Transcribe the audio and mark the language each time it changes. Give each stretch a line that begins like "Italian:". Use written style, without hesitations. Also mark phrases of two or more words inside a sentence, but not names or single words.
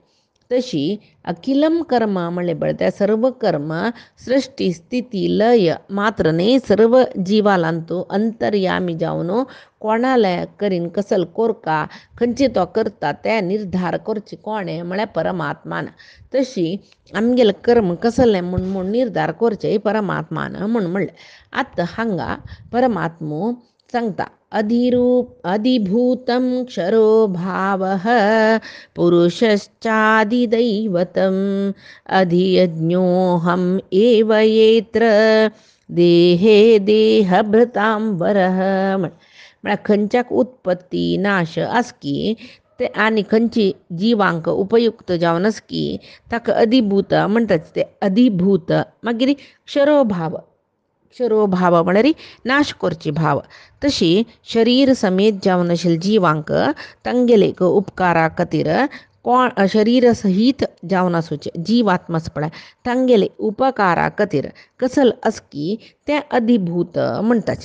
Konkani: तशी अखिलम कर्म म्हणले पळय ते सर्व कर्म सृष्टी स्थिती लय मात्र न्ही सर्व जिवालांतू अंतर्यामी जावन कोणाले करीन कसल कोरका खंयचे तो करता ते निर्धार करचे कोणे म्हळ्यार परमात्मान. तशी आमगेले कर्म कसले म्हूण निर्धार करचे परमात्मान म्हूण म्हणलें. आतां हांगा परमात्मो सांगता
Sanskrit: अधिभूतं क्षरो भावः पुरुषश्चादिदैवतम् अधियज्ञोऽहम् एव येत्र देहे देहभृतां वरः
Konkani: म्हळ्यार खंयच्याक उत्पत्ती नाश आसकी ते आनी खंयची जिवांक उपयुक्त जावन आसकी ताका अधिभूत म्हणटात ते अधिभूत. मागीर क्षरोभाव म्हळ्यार नाश करची भाव. तशी शरीर समेत जावन आशिल्ले जिवांक तांगेले उपकारा खातीर कोण शरीर सहीत जावन आसूचे जिवात्मास पळय तांगेले उपकारा खातीर कसल आसकी तें अधिभूत म्हणटाचे.